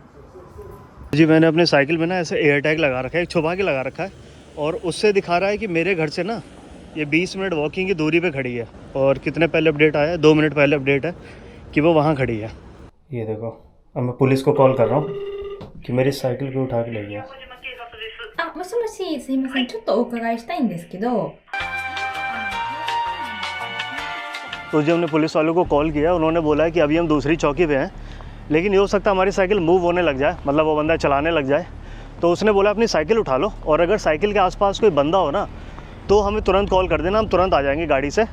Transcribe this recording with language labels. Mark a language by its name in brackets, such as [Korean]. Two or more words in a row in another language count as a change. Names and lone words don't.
[Hindi] जी मैंने अपने साइकिल में ना ऐसे एयर टैग लगा रखा है, एक छुपा के लगा रखा है, और उससे दिखा रहा है कि मेरे घर से ना ये 20 मिनट वॉकिंग की दूरी पे खड़ी है। और कितने पहले अपडेट आया है, 2 मिनट पहले अपडेट है कि वो वहाँ खड़ी है। ये देखो, अब मैं पुलिस को कॉल कर रहा हूँ कि मेरी साइकिल को उठा के ले गया। [Japanese] もしもし、すいません。ちょっとお伺いしたいんですけど。 [Hindi] तो जी हमने पुलिस वालों को कॉल किया, उन्होंने बोला है कि अभी हम दूसरी चौकी पे हैं, लेकिन ये हो सकता है हमारी साइकिल मूव होने लग जाए, मतलब वो बंदा चलाने लग जाए। तो उसने बोला अपनी साइकिल उठा लो, और अगर साइकिल के आसपास कोई बंदा हो ना तो हमें तुरंत कॉल कर देना, हम तुरंत आ जाएंगे गाड़ी से।